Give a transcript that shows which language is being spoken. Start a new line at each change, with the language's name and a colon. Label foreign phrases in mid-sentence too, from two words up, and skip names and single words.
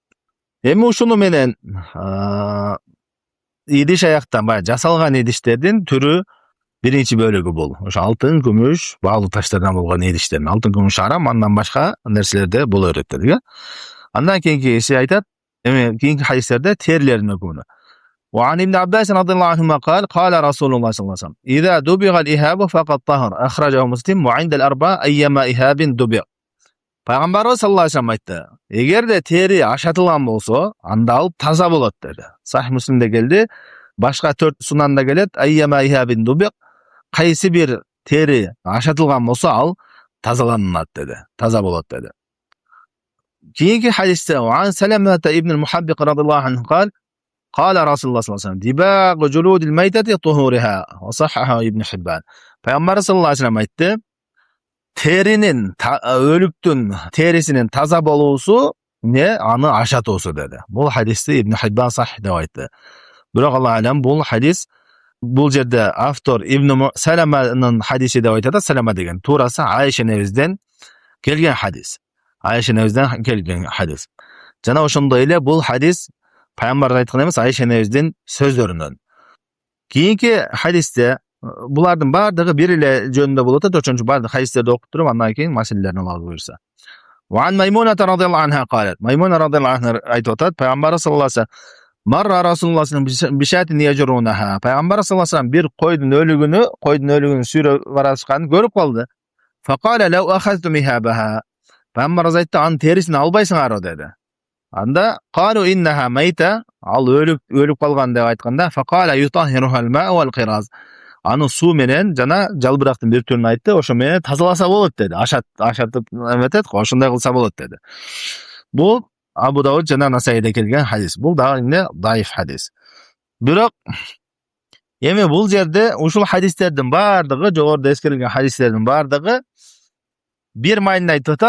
Kyrgyz: Эми ушуну менен идиш аяктан баягы жасалган идиштердин түрү биринчи бөлүгү бул. Ошо алтын, күмүш, баалуу таштардан болгон идиштер. Алтын, күмүш арам, андан башка нерселерде боло берет дедик, э? Андан кийинкиси айтат, эми кийинки хадистерде терилердин өкүмүнө.
Arabic: وعن ابن عباس رضي الله عنهما قال قال رسول الله صلى الله عليه وسلم إذا دبغ الإهاب فقد طهر أخرجه مسلم وعند الأربعة أيما إهاب دبغ.
Kyrgyz: Пайгамбарыбыз
Arabic: صلى الله عليه وسلم
Kyrgyz: айтты. Эгерде тери ашатылган болсо, анда ал таза болот деди. Сахih Муслимде келди. Башка 4 сунанда келет.
Arabic: أيما إهاب دبغ.
Kyrgyz: Кайсы бир тери ашатылган болсо, ал тазаланат деди. Таза болот деди. Кийинки хадисте
Arabic: عن سلمة بن المحبق رضي الله عنه قال قال رسول الله صلى الله عليه وسلم دباغ جلود الميتة طهورها وصححه ابن حبان.
Kyrgyz: Пайгамбар
Arabic: صلى الله عليه وسلم
Kyrgyz: айтты. Теринин, өлүктүн терисинин таза болуусу не аны ашатуусу деди. Бул хадисти Ибн Хиббан сахih деп айтты. Бирок
Arabic: الله أعلم
Kyrgyz: бул хадис, бул жерде автор Ибн Саламанын хадиси деп айтат. Салама деген туурасы Айша небизден келген хадис. Айша небизден келген хадис. Жана ошондой эле бул хадис пайгамбар айткан эмес, Айша небиздин сөздөрүнөн. Кийинки хадисте булардын бардыгы бир эле жөнүндө болот, ошон үчүн бардык хадистерди окуп туруп, андан кийин маселелерин алып буюрса.
Arabic: وعن ميمونة رضي الله عنها قالت. ميمونة رضي الله عنها
Kyrgyz: айтып атат, пайгамбар
Arabic: صلى الله عليه وسلم مر رسول الله بشاة يجرونها.
Kyrgyz: Пайгамбар
Arabic: صلى الله عليه وسلم
Kyrgyz: бир койдун өлүгүнү сүйрөп барашканын көрүп калды.
Arabic: فقال لو أخذتم إهابها.
Kyrgyz: Пайгамбар айтты, анын терисин албайсыңарбы деди.
Arabic: Анда قالوا إنها ميتة,
Kyrgyz: ал өлүп калган деп айтканда,
Arabic: فقال يطهرها الماء والقرظ.
Kyrgyz: Аны суу менен жана жалбырактын бир түрүн айтты, ошо менен тазаласа болот деди. Ашатып эметет, ошондой кылса болот деди. Бул Абу Дауд жана Насаиде келген хадис. Бул дагы эмне даиф хадис. Бирок эми бул жерде ушул хадистердин бардыгы, жогоруда эскерилген хадистердин бардыгы бир маанини айтып атат.